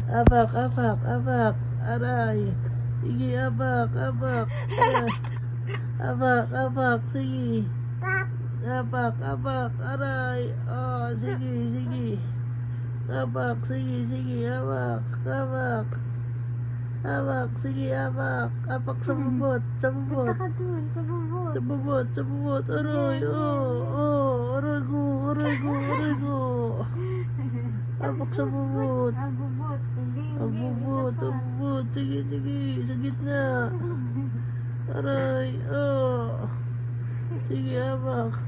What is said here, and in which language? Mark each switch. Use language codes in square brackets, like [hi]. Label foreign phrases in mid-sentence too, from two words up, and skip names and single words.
[tl] Abak, abak, abak. Aray. Sige, abak, abak. Abak, abak. Sige. Abak, abak. Aray. Oh, sige, sige. Abak, sige, sige. Abak, abak. Abak, sige, abak. Abak sa bubot, sa bubot. Punta ka dun, sa bubot. Sa bubot, sa bubot. Aray, aray ko, aray ko, aray ko. Abak sa bubot. Bubot. Hindi, Abubot, abubot. Sige, sige. Sa gitna. Aray, sige, abak.